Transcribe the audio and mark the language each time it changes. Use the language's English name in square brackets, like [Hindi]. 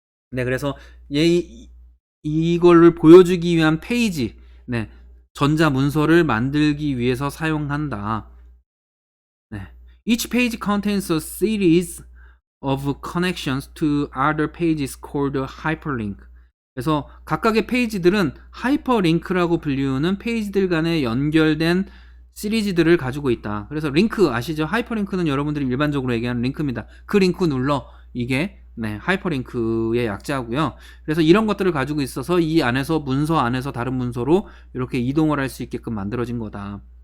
[Korean] 네, 그래서 이걸를 보여주기 위한 페이지, 네, 전자 문서를 만들기 위해서 사용한다. 네. [English] Each page contains a series of connections to other pages called hyperlink. [Korean] 그래서 각각의 페이지들은 하이퍼링크라고 불리우는 페이지들 간에 연결된 시리즈들을 가지고 있다. 그래서 링크 아시죠? 하이퍼링크는 여러분들이 일반적으로 얘기하는 링크입니다. 그 링크 눌러. 이게 하이퍼링크의 약자고요. 그래서 이런 것들을 가지고 있어서 이 안에서 문서 안에서 다른 문서로 이렇게 이동을 할 수 있게끔 만들어진 거다.